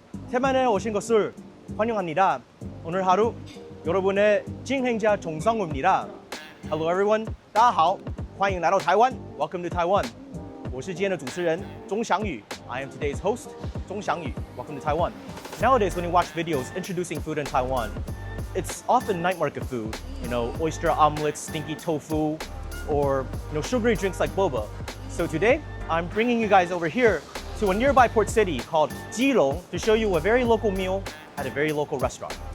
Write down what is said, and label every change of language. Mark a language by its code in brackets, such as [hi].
[ko] 태만에 오신 것을 환영합니다. 오늘 하루 여러분의 진행자 정상우입니다. [en] Hello everyone, [zh] 大家好，欢迎来到台湾。 [en] Welcome to Taiwan. [zh] 我是今天的主持人钟祥宇。 [en] I am today's host, 钟祥宇. Welcome to Taiwan. Nowadays, when you watch videos introducing food in Taiwan, it's often night market food. Oyster omelets, stinky tofu, or sugary drinks like boba. So today, I'm bringing you guys over here to a nearby port city called Keelung to show you a very local meal at a very local restaurant.